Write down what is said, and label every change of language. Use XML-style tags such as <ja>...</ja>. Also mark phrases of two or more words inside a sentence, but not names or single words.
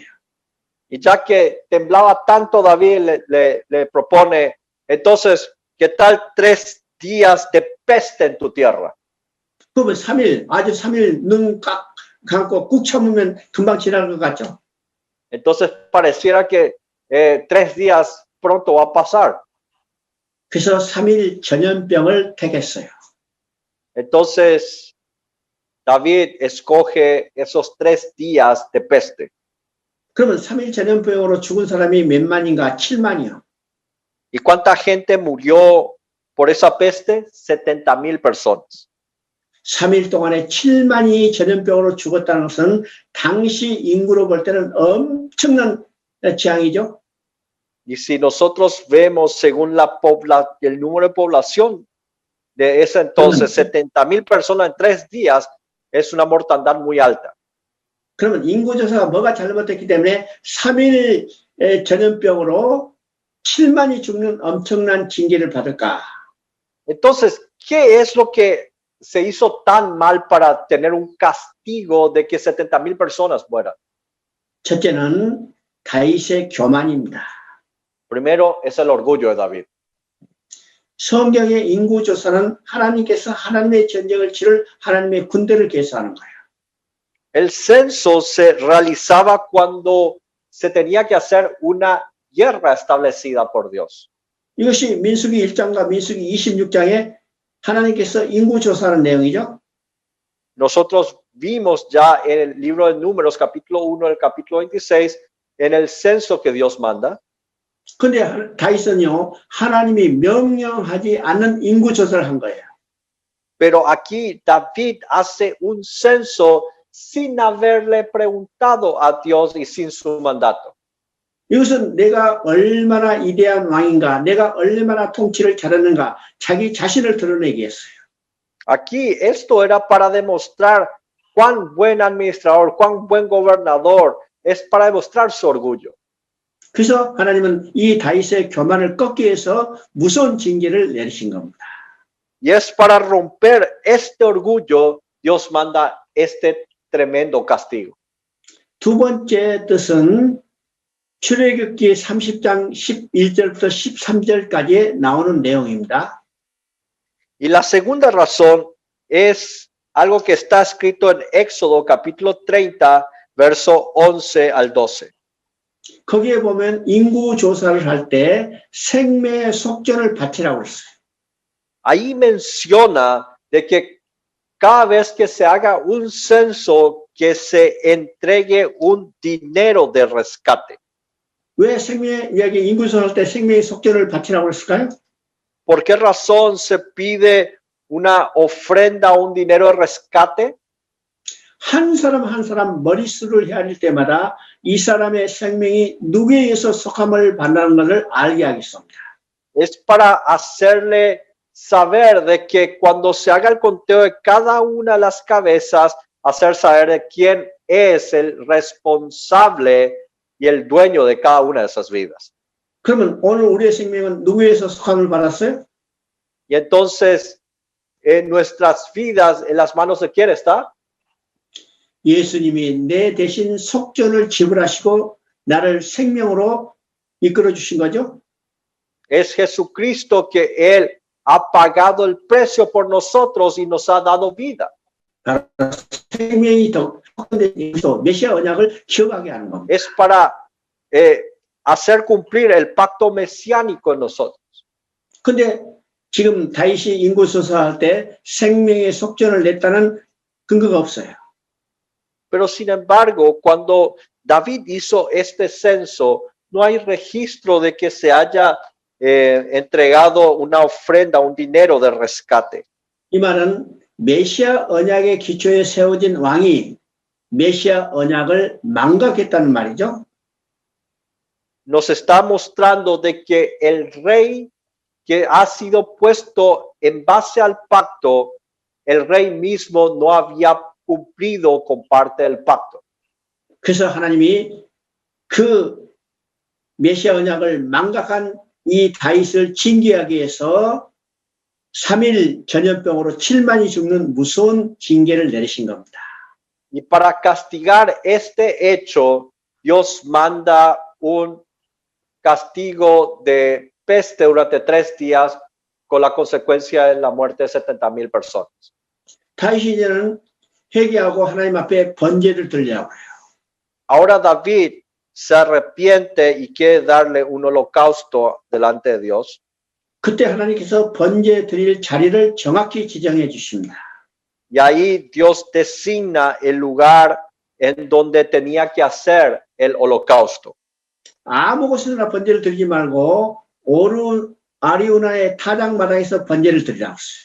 <es>Y ya que temblaba tanto, David le propone, entonces, ¿qué tal 3 días de peste en tu tierra?</es> <ko>그러면 3일, 아주 3일 눈 감고 꾹 참으면 금방 지나갈 것 같죠?</ko> <es>Entonces pareciera que 3 días pronto va a pasar.</es> <ko>그래서 3일 전염병을 택했어요.</ko> <es>Entonces, David escoge esos 3 días de peste.</es> <ko>그러면 3일 전염병으로 죽은 사람이 몇 만인가? 7만이요.</ko> <es>¿Y cuánta gente murió por esa peste? 70,000 personas.</es> <ko>3일 동안에 7만이 전염병으로 죽었다는 것은 당시 인구로 볼 때는 엄청난 재앙이죠.</ko> <es>Y si nosotros vemos según el número de población de ese entonces, 70,000 personas en 3 días, es una mortandad muy alta.</es> <ko>그러면 인구조사가 뭐가 잘못됐기 때문에 3일 전염병으로 7만이 죽는 엄청난 징계를 받을까?</ko> <es>Entonces, ¿qué es lo que se hizo tan mal para tener un castigo de que 70,000 personas mueran?</es> <ko>첫째는 다윗의 교만입니다.</ko> <es>Primero es el orgullo de David.</es> <ko>성경의 인구조사는 하나님께서 하나님의 전쟁을 치를 하나님의 군대를 계수하는 거예요.</ko> <es>El censo se realizaba cuando se tenía que hacer una guerra establecida por Dios.</es> <ko>이것이 민수기 1장과 민수기 26장에 하나님께서 인구조사하는 내용이죠.</ko> <es>Nosotros vimos ya en el libro de Números, capítulo 1, el capítulo 26, en el censo que Dios manda.</es> <ko>근데 다윗은요, 하나님이 명령하지 않는 인구조사를 한 거예요.</ko> <es>Pero aquí David hace un censo sin haberle preguntado a Dios y sin su mandato.</es> <ko>이것은 내가 얼마나 위대한 왕인가, 내가 얼마나 통치를 잘했는가, 자기 자신을 드러내기 위해서요.</ko> <es>Aquí esto era para demostrar cuán buen administrador, cuán buen gobernador, es para demostrar su orgullo.</es> <ko>그래서 하나님은 이 다윗의 교만을 꺾기 위해서 무서운 징계를 내리신 겁니다.</ko> <es>Y es para romper este orgullo, Dios manda este tremendo castigo.</es> <ko>두 번째 뜻은 출애굽기 30장 11절부터 13절까지 나오는 내용입니다.</ko> <es>Y la segunda razón es algo que está escrito en Éxodo capítulo 30, verso 11 al 12.</es> <ko>거기에 보면 인구 조사를 할 때 생명의 속전을 바치라고 했어요.</ko> <es>Ahí menciona de que cada vez que se haga un censo, que se entregue un dinero de rescate.</es> <ko>왜 생명의 이야기 인구 조사할 때 생명의 속전을 바치라고 했을까요?</ko> <es>¿Por qué razón se pide una ofrenda, un dinero de rescate?</es> <ko>한 사람 한 사람 머릿수를 헤아릴 때마다 이 사람의 생명이 누구에 의해서 속함을 받는 것을 알게 하겠습니다.</ko> <es>Es para hacerle saber de que cuando se haga el conteo de cada una de las cabezas, hacer saber de quién es el responsable y el dueño de cada una de esas vidas.</es> <ko>그러면 오늘 우리의 생명은 누구에 의해서 속함을 받았어요?</ko> <es>Y entonces, en nuestras vidas, ¿en las manos de quién está?</es> <ko>예수님이 내 대신 속전을 지불하시고 나를 생명으로 이끌어 주신 거죠.</ko> <es>Es Jesucristo que Él ha pagado el precio por nosotros y nos ha dado vida.</es> <ko>생명이 더 메시아 언약을 기억하게 하는 겁니다.</ko> <es>Es para hacer cumplir el pacto mesiánico en nosotros.</es> <ko>근데 지금 다윗이 인구조사할 때 생명의 속전을 냈다는 근거가 없어요.</ko> <es>Pero sin embargo, cuando David hizo este censo, no hay registro de que se haya entregado una ofrenda, un dinero de rescate.</es> <ko>이 말은 메시아 언약의 기초에 세워진 왕이 메시아 언약을 망각했다는 말이죠.</ko> <es>Nos está mostrando de que el rey que ha sido puesto en base al pacto, el rey mismo no había cumplido con parte del pacto.</es> <ko>그래서 하나님이 그 메시아 언약을 망각한 이 다윗을 징계하기 위해서 3일 전염병으로 7만이 죽는 무서운 징계를 내리신 겁니다.</ko> <es>Y para castigar este hecho, Dios manda un castigo de peste durante 3 días con la consecuencia de la muerte de 70,000 personas.</es> <ko>다윗이 이제는 회개하고 하나님 앞에 번제를 드리려고 해요.</ko> <es>Ahora David se arrepiente y quiere darle un holocausto delante de Dios,</es> <ko>그때 하나님께서 번제 드릴 자리를 정확히 지정해 주십니다.</ko> <es>y ahí Dios designa el lugar en donde tenía que hacer el holocausto.</es> <ko>아무 곳에나 번제를 드리지 말고 아리우나의 타작마당에서 번제를 드리라고 했어요.</ko>